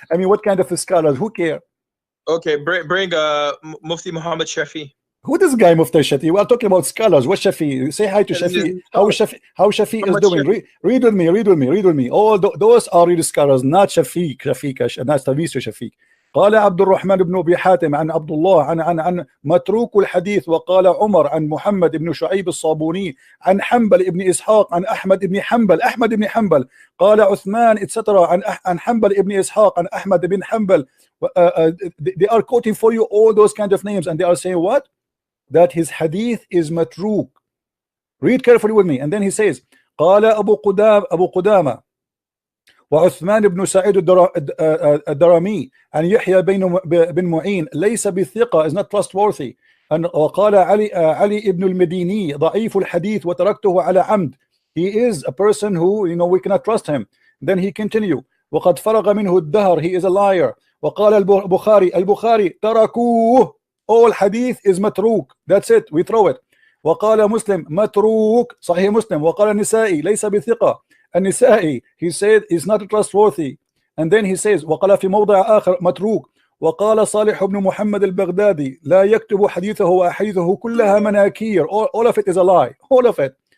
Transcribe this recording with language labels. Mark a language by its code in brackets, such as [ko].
[en] I mean, what kind of scholars? Who care? Okay, bring Mufti Muhammad Shafi. Who this guy Mufti Shafi? We are talking about scholars. What Shafi? Say hi to Shafi. How Shafi is doing? Read with me. All those are real scholars, not Shafiq, not Shafiq. [ar] قال عبد الرحمن بن أبي حاتم عن عبد الله عن متروك الحديث، وقال عمر عن محمد بن شعيب الصابوني عن حنبل ابن إسحاق عن أحمد بن حنبل قال عثمان etc. عن حنبل ابن إسحاق عن أحمد بن حنبل. [en] They are quoting for you all those kind of names, and they are saying what? That his hadith is matruk. Read carefully with me, and then he says [ar] قال أبو قدامة وعثمان بن سعيد الدرمي عن يحيى بن معين ليس بالثقة, [en] is not trustworthy. [ar] وقال علي ابن المديني ضعيف الحديث وتركته على عمد. [en] He is a person who, we cannot trust him. Then he continue [ar] وقد فرغ منه الدهر, [en] he is a liar. [ar] وقال البخاري تركوه, [en] all hadith is matruk, that's it, we throw it. [ar] وقال مسلم متروك صحيح مسلم. وقال النسائي ليس بثقة, النسائي [en] he said is not trustworthy. And then he says [ar] وقال في موضع آخر متروك. وقال صالح بن محمد البغدادي لا يكتب حديثه وأحاديثه كلها مناكير, [en] all of it is a lie, all of it.